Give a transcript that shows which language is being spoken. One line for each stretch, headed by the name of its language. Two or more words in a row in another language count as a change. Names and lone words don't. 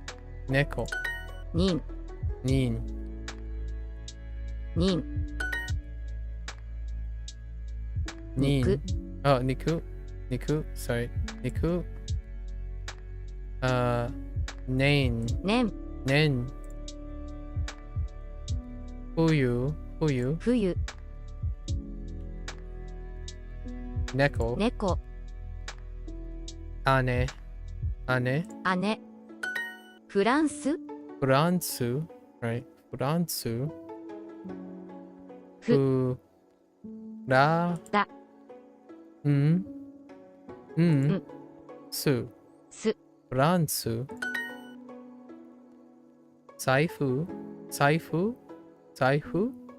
Japanese: Neko. Nin. Nin. Nin. Nin. Niku. Oh, Niku. Niku. Sorry. Niku. Nain. Nen. Nen. Fuyu. Fuyu. Fuyu. Neko. Neko. Ane. Ane. 姉。フランス、 Furansu. Right. Furansu. ふららんんすすフランス財布財布財布